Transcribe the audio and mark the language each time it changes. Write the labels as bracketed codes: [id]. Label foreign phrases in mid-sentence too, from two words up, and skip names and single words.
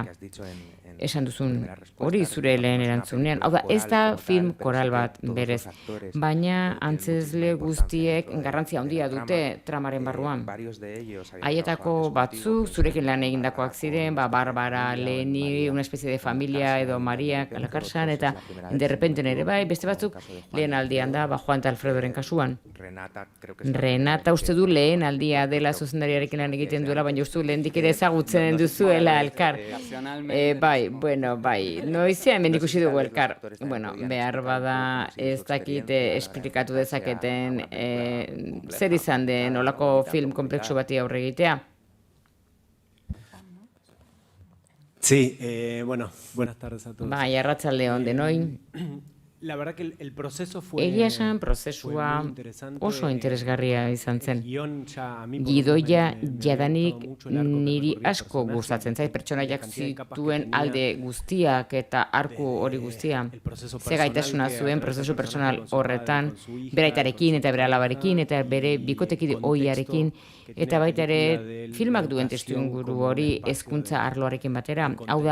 [eu] Esan duzun hori zure lehen erantzunean. Hau da, ez da film koral bat berez, baina antzezle guztiek garrantzia handia dute tramaren barruan. Haietako batzuk zurekin lan egindakoak ziren, Barbara, Leni, [es] una especie de familia [eu] edo Maria Kalakarsan, eta derrepenten ere bai, beste batzuk lehen aldian da, Juan eta Alfredoren kasuan. Renata uste du lehen aldia dela zuzendariarekin lan egiten duela, baina uste du lehendik ere ezagutzen duzuela elkar. Bai, noizean hemen ikusi dugu elkar. Behar bada ez dakite esplikatu dezaketen zer izan den olako film komplexu bati aurre egitea. [es] Sí, buenas tardes a todos. [eu] Bai, arratsalde on denoi. [es] La verdad que el proceso fue [eu] Egia esan prozesua oso interesgarria izan zen. Gidoia jadanik niri asko gustatzen zait, pertsonaiak zituen alde guztiak eta arku hori guztia. Ze gaitasuna zuen prozesu pertsonal horretan, beraitarekin eta bere alabarekin eta bere bikotekide ohiarekin, eta baita ere filmak duen testuinguru hori hezkuntza arloarekin batera.